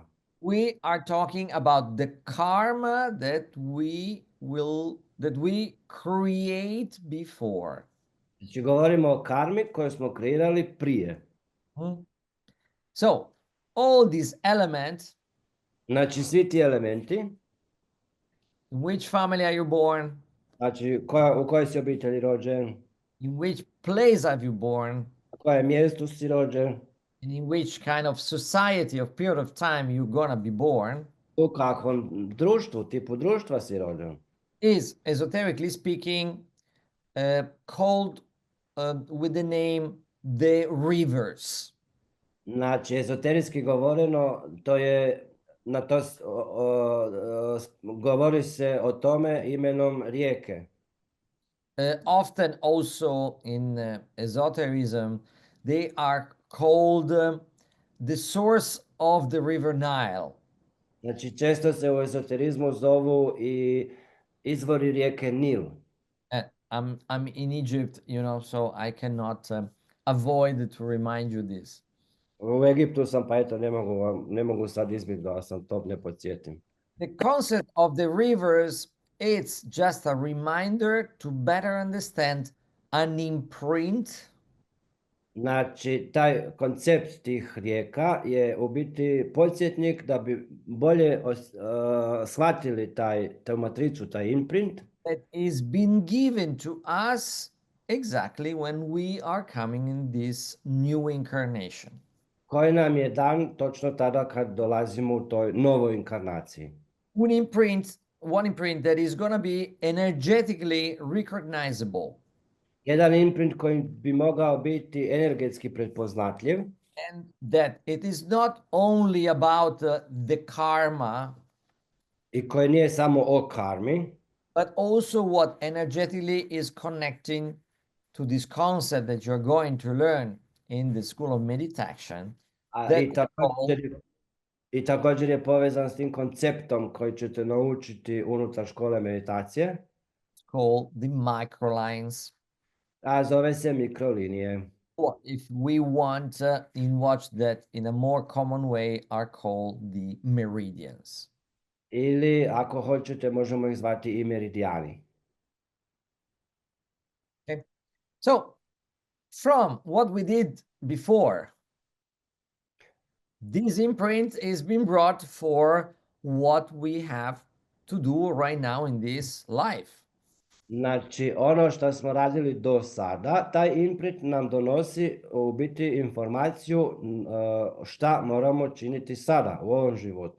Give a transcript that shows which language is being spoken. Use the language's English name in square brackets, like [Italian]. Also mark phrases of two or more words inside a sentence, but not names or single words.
[English] We are talking about the karma that we create before. [Croatian] Znači govorimo o karmi koju smo kreirali prije. [English] So, all these elements, [Croatian] Znači svi ti elementi, [English] in which family are you born? [Croatian] znači u kojoj si obitelji rođen, [English] In which place are you born? [Croatian] na kojem mjestu si rođen, [English] And in which kind of society of period of time you're gonna be born, [Croatian] u kakvom društvu, tipu društva si rođen, [English] is, esoterically speaking, called with the name the rivers. [Croatian] Znači, ezoterijski govoreno, to je, govori se o tome imenom rijeke. [English] Often also in esotericism, they are called the source of the river Nile. [Croatian] Znači, često se u ezoterizmu zovu i izvori rijeke Nil. [English] I'm in Egypt, so I cannot avoid to remind you this. [Croatian] U Egiptu sam, pa eto, ne mogu sad izbiti da sam to ne podsjetim. [English] The concept of the rivers, it's just a reminder to better understand an imprint. [Croatian] Znači, taj koncept tih rijeka je u biti podsjetnik da bi bolje shvatili tu matricu, taj imprint. [English] That is been given to us exactly when we are coming in this new incarnation. [Croatian] Koji nam je dan točno tada kad dolazimo u toj novoj inkarnaciji. [English] One imprint that is going to be energetically recognizable. [Croatian] Jedan imprint koji bi mogao biti energetski prepoznatljiv. [English] And that it is not only about the karma, [Croatian] I koji nije samo o karmi, [English] but also what energetically is connecting to this concept that you're going to learn in the School of MeditAkcije. [Croatian] I također je povezan s tim konceptom koji ćete naučiti unutar škole meditacije. [English] Called the microlines. [Croatian] A zove se mikrolinije. [English] Or if we want in watch that in a more common way are called the meridians. [Croatian] Ili ako hoćete možemo ih zvati i meridijani. [English] Okay. So from what we did before, this imprint is being brought for what we have to do right now in this life. [Croatian] Znači, ono što smo radili do sada, taj imprint nam donosi u biti informaciju šta moramo činiti sada u ovom životu.